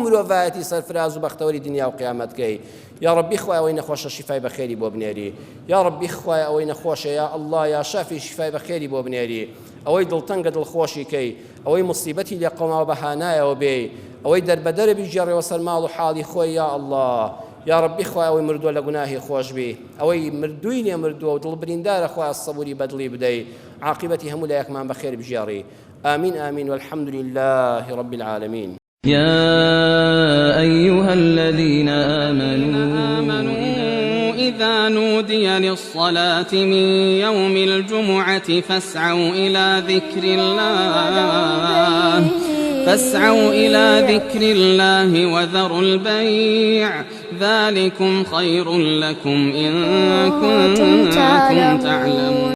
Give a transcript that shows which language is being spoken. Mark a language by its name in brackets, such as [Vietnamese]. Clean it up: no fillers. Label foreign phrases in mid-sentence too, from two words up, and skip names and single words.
[Central Kurdish] مرۆڤایەتی سەرفراز و بەختەوەری دنیا و قیامەتکەی [Arabic] یا ربی [Central Kurdish] خوای ئەوەی نەخۆشە شیفای بەخێری بۆ بنێری [Arabic] یا ربی [Central Kurdish] خوای ئەوەی نەخۆشە [Arabic] یا الله یا شافی [Central Kurdish] شیفای بەخێری بۆ بنێری ئەوەی دڵتەنگە دڵخۆشیکەی ئەوەی مصیبەتی لێ قەوماوە بەهانایەوە بێ ئەوەی دەربەدەرە بیژێڕێەوە سەر ماڵ و حاڵی خۆی [Arabic] یا الله یا ربی [Central Kurdish] خوای ئەوەی مردووە لە گوناهی خۆش بی ئەوەی مردووی لێ مردووە و دڵبریندارە خوای سەبووری بەدڵی بدەی عاقبەتی هەموو لایەکمان بەخێر بژێڕی [Arabic] آمين آمين والحمد لله رب العالمين. يا أيها الذين آمنوا إذا نودي للصلاة من يوم الجمعة فاسعوا إلى ذكر الله وذروا البيع ذلكم خير لكم إن كنتم تعلمون.